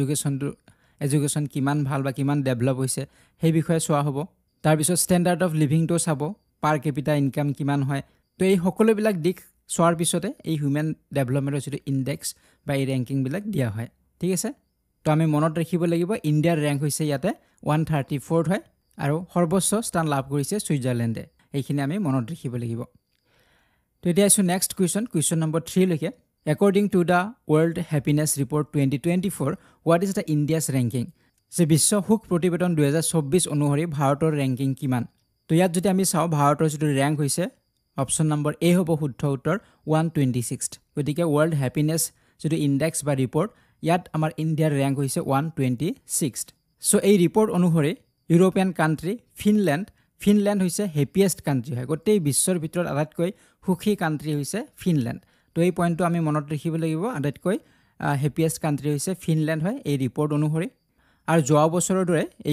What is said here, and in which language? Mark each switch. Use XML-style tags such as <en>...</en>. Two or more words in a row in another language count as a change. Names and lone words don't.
<as>এডুকেশ্যন কিমান ভাল বা কিমান ডেভেলপ হৈছে সেই বিষয়ে চোৱা হ'ব তাৰ পিছত</as> <en>standard of livingটো</en> <as>চাব</as> <en>per capita income</en> <as>কিমান হয় তো এই সকলোবিলাক দিশ চোৱাৰ পিছতে এই</as> <en>human developmentৰ</en> <as>যেটো ইনডেক্স বা এই ৰেংকিং বিলাক দিয়া হয় ঠিক আছে তো আমি মনত ৰাখিব লাগিব ইণ্ডিয়াৰ ৰেংক হৈছে ইয়াতে 134th হয় আৰু সৰ্বোচ্চ স্থান লাভ কৰিছে সুইজাৰলেণ্ডে এইখিনি আমি মনত ৰাখিব লাগিব তো এতিয়া আছো</as> <en>next question number</en> <as>3 লৈকে</as> <en>according to the world happiness report 2024 what is the india's ranking</en> <as>যে বিশ্ব সুখ প্ৰতিবেদন 2024 অনুসৰি ভাৰতৰ ৰেংকিং কিমান তো ইয়াত যদি আমি চাও ভাৰতৰ যেটো ৰেংক হৈছে</as> <en>option number</en> <as>এ হ'ব শুদ্ধ উত্তৰ 126th গতিকে</as> <en>world happiness</en> <as>যেটো ইনডেক্স বা ৰিপৰ্ট ইয়াত আমাৰ ইণ্ডিয়াৰ ৰেংক হৈছে 126th সো এই ৰিপৰ্ট অনুসৰি</as> <en>European country</en> <as>ফিনলেণ্ড হৈছে</as> <en>happiest country</en> <as>হয় গোটেই বিশ্বৰ ভিতৰত আটাইতকৈ সুখী কাণ্ট্ৰি হৈছে ফিনলেণ্ড তো এই পইণ্টটো আমি মনত ৰাখিব লাগিব আটাইতকৈ</as> <en>happiest country</en> <as>হৈছে ফিনলেণ্ড হয় এই ৰিপৰ্ট অনুসৰি আৰু যোৱা বছৰৰ দৰে এই</as>